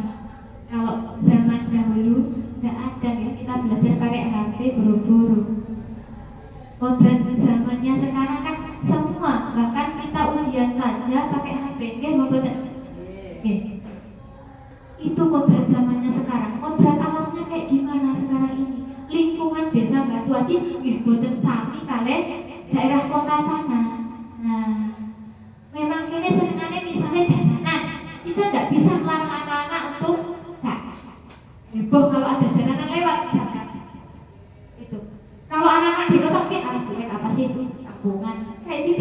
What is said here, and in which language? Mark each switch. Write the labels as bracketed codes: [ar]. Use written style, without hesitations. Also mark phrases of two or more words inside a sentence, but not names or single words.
[id] Kalau zaman dahulu nggak ada ya, kita belajar pakai HP buru-buru. Kodrat zamannya sekarang kan semua, bahkan kita ujian saja pakai HP, itu kodrat zamannya sekarang. Kodrat alamnya kayak gimana sekarang ini? Lingkungan desa Batu Aji [jv] nggih boten sami kalih [id] daerah kota sana. Nah, memang ini senengannya misalnya jalanan, kita nggak bisa melarang anak-anak untuk heboh kalau ada jalanan lewat misalkan. Itu. Kalau anak-anak di kota mungkin cuek apa sih itu kampungan kayak gitu.